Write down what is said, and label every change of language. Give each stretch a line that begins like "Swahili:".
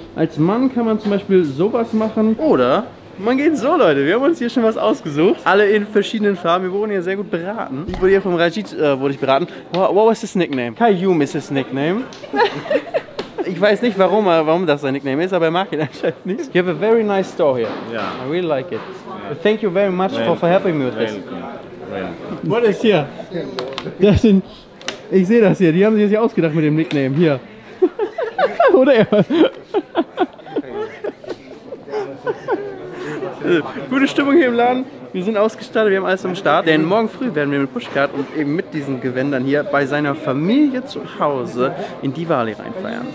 German: Als Mann kann man zum Beispiel sowas machen oder man geht so, Leute. Wir haben uns hier schon was ausgesucht. Alle in verschiedenen Farben. Wir wurden hier sehr gut beraten. Ich wurde hier vom Rajit beraten.
English: What was his nickname? Qayyum is his nickname.
German: Ich weiß nicht, warum das sein Nickname ist, aber er mag ihn anscheinend nicht.
English: You have a very nice store here. Yeah. I really like it. Thank you very much for helping me with this. What is here?
German: Das sind, ich sehe das hier. Die haben sich das hier ausgedacht mit dem Nickname. Hier. Oder er? Gute Stimmung hier im Laden. Wir sind ausgestattet, wir haben alles am Start. Denn morgen früh werden wir mit Pushkar und eben mit diesen Gewändern hier bei seiner Familie zu Hause in Diwali reinfeiern.